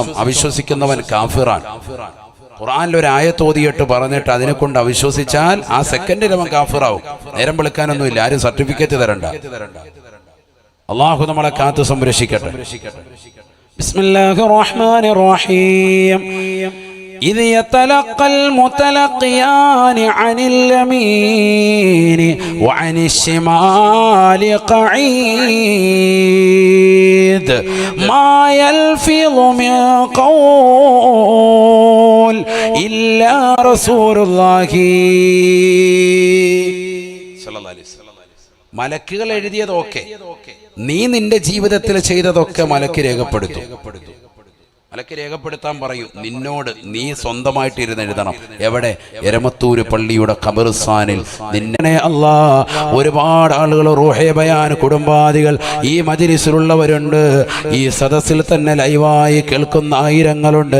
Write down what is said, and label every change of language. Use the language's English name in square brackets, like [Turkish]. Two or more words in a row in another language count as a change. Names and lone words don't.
[Malayalam] അവിശ്വസിക്കുന്നവൻ കാഫിറാൻ. ഖുർആനിൽ ഒരു ആയത്ത് ഓതിയിട്ട് പറഞ്ഞിട്ട് അതിനെ കൊണ്ട് അവിശ്വസിച്ചാൽ ആ സെക്കൻഡിൽ അവൻ കാഫിറാവും. നേരം വിളിക്കാനൊന്നുമില്ല, ആരും സർട്ടിഫിക്കറ്റ് തരണ്ട. അള്ളാഹു നമ്മളെ കാത്തു സംരക്ഷിക്കട്ടെ. [Arabic] بسم الله الرحمن الرحيم. إذ يتلقى المتلقيان عن اليمين وعن الشمال قعيد ما يلفظ من قول إلا رسول الله صلى الله عليه وسلم. [Malayalam] മലക്കുകൾ എഴുതിയതൊക്കെ, നീ നിന്റെ ജീവിതത്തിൽ ചെയ്തതൊക്കെ മലക്ക് രേഖപ്പെടുത്തും. മലക്ക് രേഖപ്പെടുത്താൻ പറയും നിന്നോട്. നീ സ്വന്തമായിട്ട് ഇരുന്ന് എഴുതണം. എവിടെ? എരമത്തൂര് പള്ളിയുടെ ഖബർസ്ഥാനിൽ. നിന്നെ അല്ലാ, ഒരുപാട് ആളുകൾ റൂഹേ ബയാൻ കുടുംബാദികൾ ഈ മജ്‌ലിസിലുള്ളവരുണ്ട്, ഈ സദസ്സിൽ തന്നെ ലൈവായി കേൾക്കുന്ന ആയിരങ്ങളുണ്ട്.